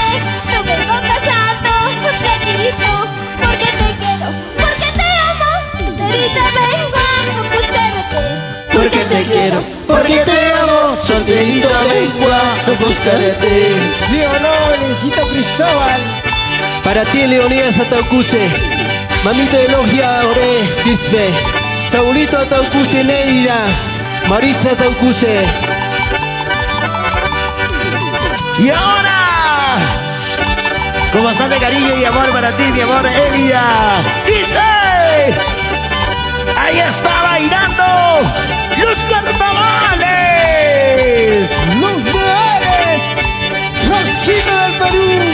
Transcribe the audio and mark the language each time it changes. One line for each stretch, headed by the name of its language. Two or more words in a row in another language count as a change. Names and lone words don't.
Spanish: No vengo casado, flaquito. Porque te quiero, porque te amo. Solterita vengo a buscarte. Porque te quiero, porque te amo. Solterito vengo a buscarte. ¿Sí o no, Lencito Cristóbal? Para ti, Leonidas Ataucuse, mamita de Logia Ore, Disbe, Saulito Ataucuse Neida, Maritza Ataucuse. Y ahora, con bastante cariño y amor para ti, mi amor, Elida. Dice, ahí está bailando los carnavales. Los Leones. Rosita del Perú.